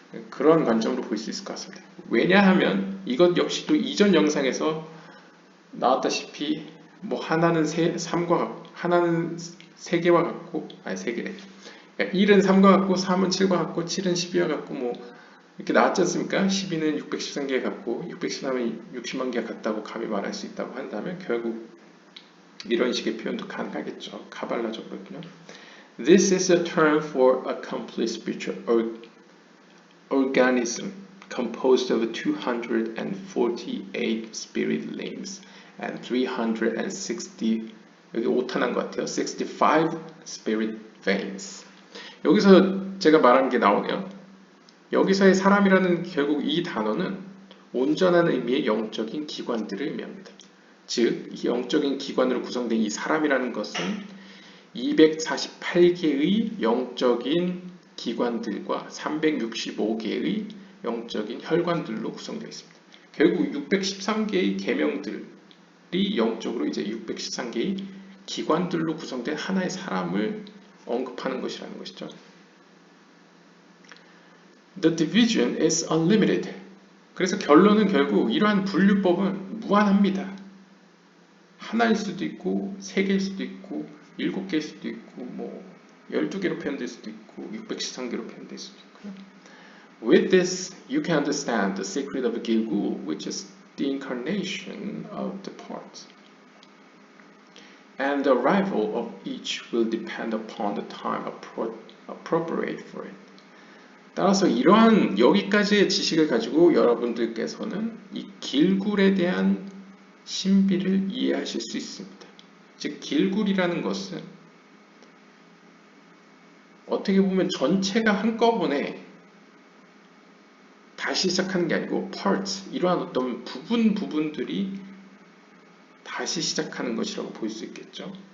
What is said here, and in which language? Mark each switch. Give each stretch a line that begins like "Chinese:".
Korean: 그런 관점으로 볼 수 있을 것 같습니다. 왜냐하면 이것 역시도 이전 영상에서 나왔다시피 하나는 3과 세 개와 같고 아니 3개래. 그러니까 1은 3과 같고 3은 7과 같고 7은 12와 같고 이렇게 나왔지 않습니까? 12는 613개 같고 613은 60만 개가 같다고 감히 말할 수 있다고 한다면 결국 이런 식의 표현도 가능하겠죠. 카발라적으로는요.
English: This is a term for a complete spiritual organism composed of 248 spirit limbs and 360
Korean: 여기 오타난 것 같아요.
English: 65 spirit veins.
Korean: 여기서 제가 말한 게 나오네요. 여기서의 사람이라는 결국 이 단어는 온전한 의미의 영적인 기관들을 의미합니다. 즉, 이 영적인 기관으로 구성된 이 사람이라는 것은 248개의 영적인 기관들과 365개의 영적인 혈관들로 구성되어 있습니다. 결국 613개의 계명들이 영적으로 이제 613개의 기관들로 구성된 하나의 사람을 언급하는 것이라는 것이죠.
English: The division is unlimited.
Korean: 그래서 결론은 결국 이러한 분류법은 무한합니다. 하나일 수도 있고 3개일 수도 있고 7개일 수도 있고 뭐 12개로 표현될 수도 있고 613개로 표현될 수도 있고요.
English: With this, you can understand the secret of Gilgul, which is the incarnation of the parts. And the arrival of each will depend upon the time appropriate for it.
Korean: 따라서 이러한 여기까지의 지식을 가지고 여러분들께서는 이 길굴에 대한 신비를 이해하실 수 있습니다. 즉 길굴이라는 것은 어떻게 보면 전체가 한꺼번에 다시 시작하는 게 아니고 parts, 이러한 어떤 부분들이 다시 시작하는 것이라고 볼 수 있겠죠.